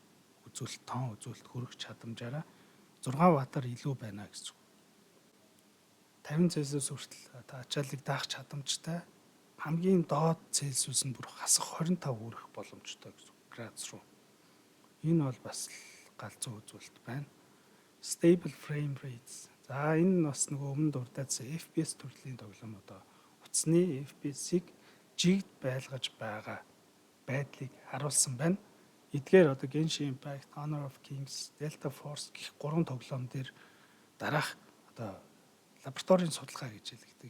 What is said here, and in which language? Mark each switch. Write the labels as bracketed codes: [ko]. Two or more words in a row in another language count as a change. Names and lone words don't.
[mn] Үзүүлэлт тоон үзүүлэлт хөрөх чадамжаараа 6 ваттаар илүү байна гэсэн үг. 50 Цельсиус хүртэл ачааллыг даах чадамжтай. Хамгийн доод Цельсиус нь бүр хасах 25 хүрэх боломжтой гэсэн үг градус руу. Энэ бол бас галзуу үзүүлэлт байна. [en] Stable frame rates. [mn] За энэ нь бас нөгөө өмнө дурдсан FPS төрлийн тоглоом одоо утасны FPS-ийг жигд байлгаж байгаа байдлыг харуулсан байна. Эдгээр одоо Genshin Impact, Honor of Kings, Delta Force гэх 3 тоглоом дээр дараах одоо лабораторийн судалгаа гэж хэлдэг.